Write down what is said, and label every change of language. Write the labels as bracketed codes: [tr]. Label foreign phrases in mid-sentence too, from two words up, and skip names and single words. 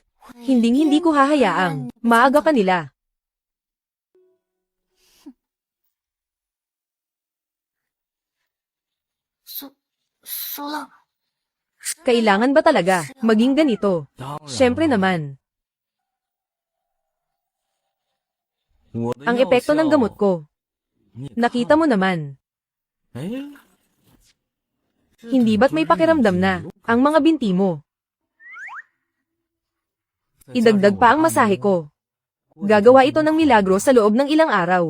[tl] Hinding-hindi ko hahayaang maaga ka nila. Kailangan ba talaga maging ganito? [zh] 当然 [tl] Siyempre naman. [zh] 我的 [tl] Ang [zh] 药 [tl] epekto ng [zh] 效 [tl] gamot ko. [zh] 你也 [tl] Nakita mo naman. [zh] 看哎 [tl] Hindi ba't may pakiramdam na ang mga binti mo? Idagdag pa ang masahe ko. Gagawa ito ng milagro sa loob ng ilang araw.